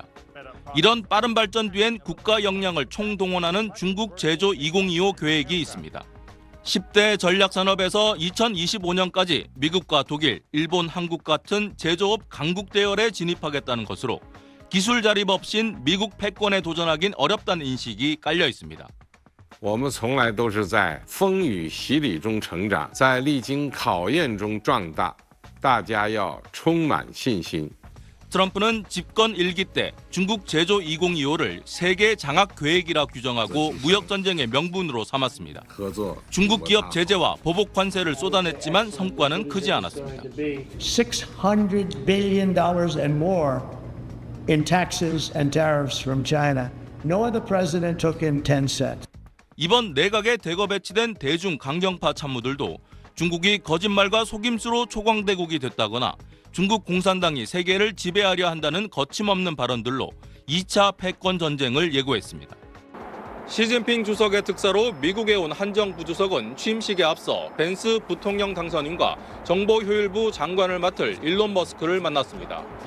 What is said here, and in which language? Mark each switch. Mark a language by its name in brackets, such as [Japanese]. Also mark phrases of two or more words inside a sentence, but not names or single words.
[Korean] 이런 빠른 발전 뒤엔 국가 역량을 총동원하는 중국 제조 2025 계획이 있습니다. 10대 전략산업에서 2025년까지 미국과 독일, 일본, 한국 같은 제조업 강국 대열에 진입하겠다는 것으로 기술 자립 없인 미국 패권에 도전하긴 어렵다는 인식이 깔려 있습니다. [Chinese] 我们从来都是在风雨洗礼中成长，在历经考验中壮大，大家要充满信心。 [Korean] 트럼프는 집권 1기 때 중국 제조 2025를 세계 장악 계획이라 규정하고 무역 전쟁의 명분으로 삼았습니다. 중국 기업 제재와 보복 관세를 쏟아냈지만 성과는 크지 않았습니다. [English] $600 billion and more in taxes and tariffs from China. No other president took in 10 cents. [Korean] 이번 내각에 대거 배치된 대중 강경파 참모들도 중국이 거짓말과 속임수로 초강대국이 됐다거나 중국 공산당이 세계를 지배하려 한다는 거침없는 발언들로 2차 패권 전쟁을 예고했습니다. 시진핑 주석의 특사로 미국에 온 한정 부주석은 취임식에 앞서 벤스 부통령 당선인과 정보효율부 장관을 맡을 일론 머스크를 만났습니다.